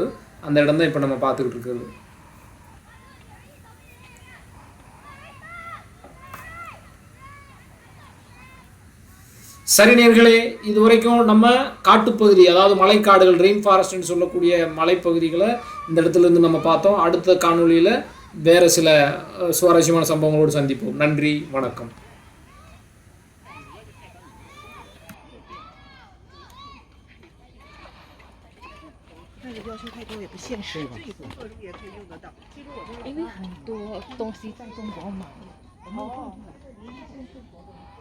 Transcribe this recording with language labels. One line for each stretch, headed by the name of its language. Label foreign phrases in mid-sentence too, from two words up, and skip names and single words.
Tamil: அந்த இடம் தான் இப்போ நம்ம பார்த்துக்கிட்டு இருக்கிறது. சரி நேயர்களே, இது வரைக்கும் நம்ம காட்டுப்பகுதி, அதாவது மலைக்காடுகள்,
English: rain forest
Tamil: சொல்லக்கூடிய மலைப்பகுதிகளை இந்த இடத்துலேருந்து நம்ம பார்த்தோம். அடுத்த காணொலியில் வேறு சில சுவாரஸ்யமான சம்பவங்களோடு சந்திப்போம். நன்றி, வணக்கம்.
Chinese: 那个要求太多也不现实嘛。也可以用得到，因为很多东西在中国买，我没有看出来。